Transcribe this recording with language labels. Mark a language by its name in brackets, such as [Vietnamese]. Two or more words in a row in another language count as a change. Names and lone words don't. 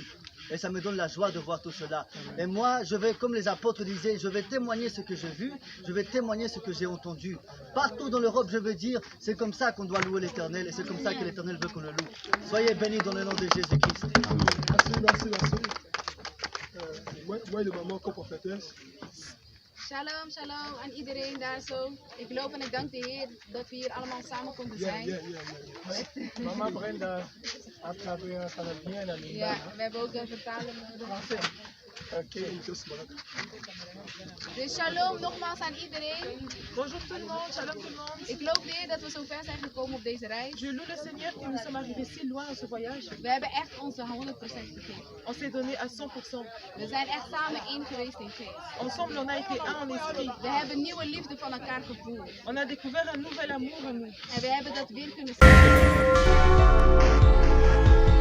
[French] Et ça me donne la joie de voir tout cela. Et moi, je vais, comme les apôtres disaient, je vais témoigner ce que j'ai vu, je vais témoigner ce que j'ai entendu. Partout dans l'Europe, je veux dire, c'est comme ça qu'on doit louer l'Éternel et c'est comme ça que l'Éternel veut qu'on le loue. Soyez bénis dans le nom de Jésus-Christ. Merci. Moi, de maman, prophétesse. [Hebrew] Shalom, shalom [Dutch] aan iedereen daar zo. Ik loop en ik dank de Heer dat we hier allemaal samen konden zijn. Mama Brenda, Ja, we hebben ook een vertaler nodig. Dus shalom nogmaals aan iedereen. [French] Bonjour tout le monde, shalom tout le monde. [Dutch] Ik loop de Heer dat we zo ver zijn gekomen op deze reis. [French] Je loue le Seigneur que nous sommes arrivés si loin dans ce voyage. [Dutch] We hebben echt onze 100% gegeven. [French] On s'est donné à 100%. [Dutch] We zijn echt samen één geweest in geest. [French] Ensemble, on a été un en esprit. [Dutch] We hebben nieuwe liefde van elkaar gevoeld. [French] On a découvert un nouvel amour en nous. [Dutch] En we hebben dat weer kunnen zien.